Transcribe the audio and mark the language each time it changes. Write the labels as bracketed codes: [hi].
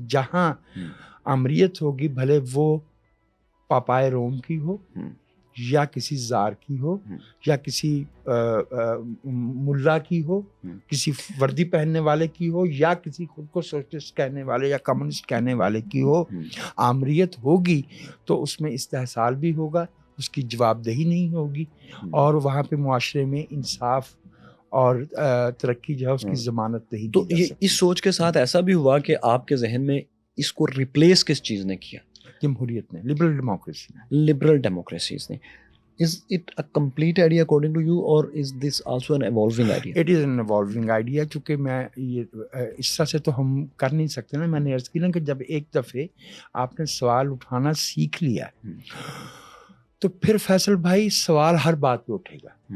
[ur] جہاں آمریت ہوگی بھلے وہ پاپائے روم کی ہو یا کسی زار کی ہو یا کسی ملا کی ہو, کسی وردی پہننے والے کی ہو, یا کسی خود کو سوشلسٹ کہنے والے یا کمیونسٹ کہنے والے کی ہو, آمریت ہوگی تو اس میں استحصال بھی ہوگا, اس کی جواب دہی نہیں ہوگی, اور وہاں پہ معاشرے میں انصاف اور ترقی جو ہے اس کی ضمانت نہیں. تو یہ اس سوچ کے ساتھ ایسا بھی ہوا کہ آپ کے ذہن میں اس کو ریپلیس کس چیز نے کیا؟ جمہوریت نے, لبرل ڈیموکریسی نے. لبرل ڈیموکریسیز نے. [en] Is it a complete idea according to you, or is this also an evolving idea? It is an evolving idea. [ur] چونکہ میں یہ اس طرح سے تو ہم کر نہیں سکتے نا. میں نے عرض کی نا کہ جب ایک دفعے آپ نے سوال اٹھانا سیکھ لیا تو پھر فیصل بھائی سوال ہر بات پہ اٹھے گا.